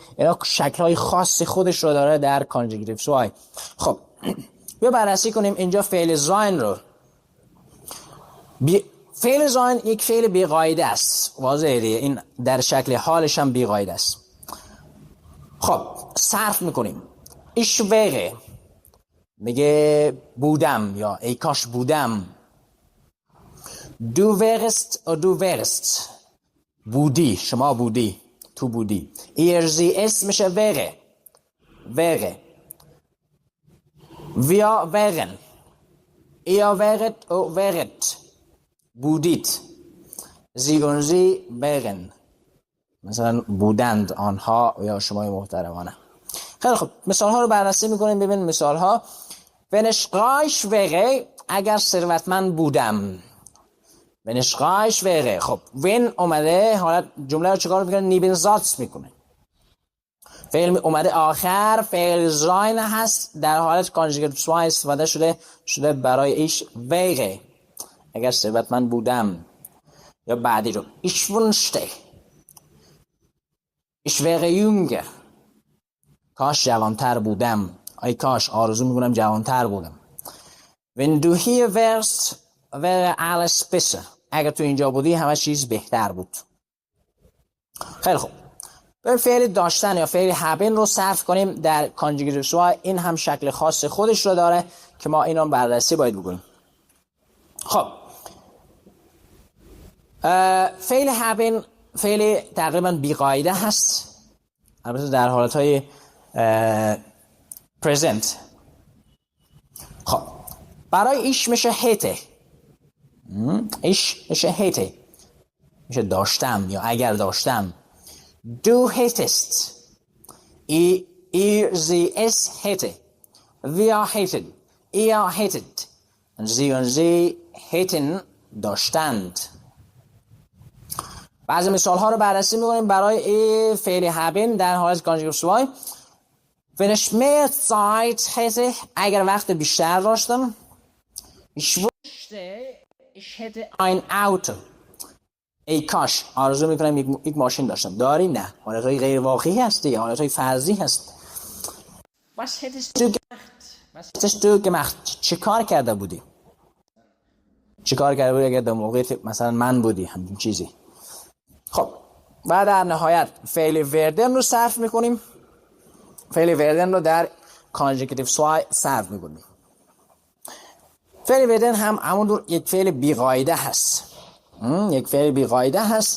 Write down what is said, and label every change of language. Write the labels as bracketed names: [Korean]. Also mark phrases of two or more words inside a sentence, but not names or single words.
[Persian] اینا شکل‌های خاصی خودش رو داره در کانجکتیوهای. خب بیا بررسی کنیم اینجا فعل زاین رو. فعل زاین یک فعل بی قاعده است. واضحه دیگه. این در شکل حالش هم بی قاعده است. خب صرف میکنیم. [German] ich wäre [Persian] میگه بودم یا ای کاش بودم. [German] du wärst [Persian] و [German] du wärst [Persian] بودی، شما بودی، تو بودی. [German] ihr sie es میشه wäre. wir wären. ihr wäret و wäret بودید. sie und sie wären [Persian] مثلا بودند آنها یا شمای محترمانه. خیلی خب مثال ها رو بررسی میکنیم ببین مثال ها. [German] wenn ich reich wäre [Persian] اگر ثروتمند بودم. [German] wenn ich reich wäre. [Persian] خب when اومده حالت جمله رو چیکار میکنه؟ نیبن زاتس میکنه. فعل اومده آخر، فعل زاین هست، در حالت کانجوگیت سوای استفاده شده برای ایش ویگه. اگر ثروتمند بودم، یا بعدی رو [German] ich wünschte ich wäre jünger، [Persian] کاش جوانتر بودم، ای کاش آرزو میکنم جوانتر بودم. [German] wenn du hier wärst wäre alles besser، [Persian] اگر تو اینجا بودی همه چیز بهتر بود. خیلی خوب، بریم فعل داشتن یا فعل هبن رو صرف کنیم در کانجوگیت سوای. این هم شکل خاص خودش رو داره که ما اینو بررسی باید بکنیم. خب فعل هبن فعل تقریبا بیقاعده هست، البته در حالتهای پرزنت. خب برای ایش میشه هیته، ایش میشه هیته، میشه داشتم یا اگر داشتم. [German] Du hättest, ihr sie es hätte, wir hätten, ihr hättet, sie und sie hätten داشتند. [Persian] بعضی مثال ها رو بررسی میکنیم برای فعل هبن در حالت کانجوگیت سوای. [German] wenn ich mehr Zeit hätte، [Persian] اگر وقت بیشتر داشتم. [German] ich wünschte ich hätte ein Auto، [Persian] ای کاش آرزو میکنم یک ماشین داشتم. داریم؟ نه، حالتهای غیر واقعی هست دیگه، حالتهای فرضی هست. [German] was hättest du gemacht، was hättest du gemacht، [Persian] چه کار کرده بودی، چه کار کرده بودی اگر در موقعیت مثلا من بودی، همین چیزی. خب و در نهایت فعل وردن رو صرف میکنیم. فعل وردن رو در کانجوگیت سوای صرف میکنیم. فعل وردن هم همون یک فعل بیقاعده هست، یک فعل بیقاعده هست.